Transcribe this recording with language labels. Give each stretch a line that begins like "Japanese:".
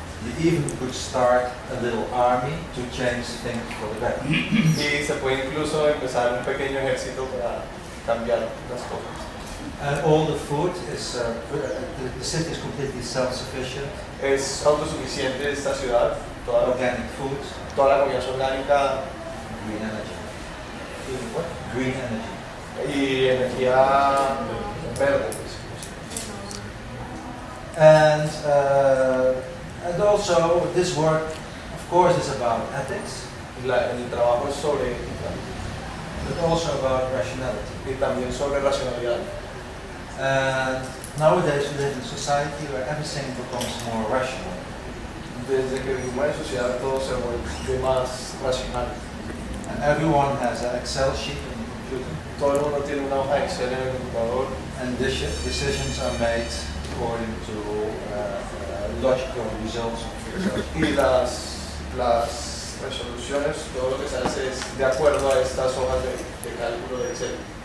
English: You even could start a little army to change things for the better.
Spanish: Y se puede incluso empezar un pequeño ejército para cambiar las cosas.
English: And all the food is the city is completely self-sufficient.
Spanish: Es autosuficiente esta ciudad. Toda
English: organic food.
Spanish: Toda la comida orgánica.
English: Green energy. Y what? Green energy.
Spanish: Y energía verde.
English: And also, this work, of course, is about ethics.
Spanish: El trabajo es sobre ética.
English: But also about rationality.
Spanish: Y también sobre racionalidad.
English: And nowadays, we live in a society where everything becomes more rational.
Spanish: Desde que vivimos en sociedad, todo se vuelve más racional.
English: And everyone has an Excel sheet in the computer.
Spanish: Todo el mundo tiene una hoja Excel en el computador.
English: And decisions are made according to logical results.
Spanish: Y las resoluciones, todo lo que se hace es de acuerdo a estas hojas de cálculo de Excel.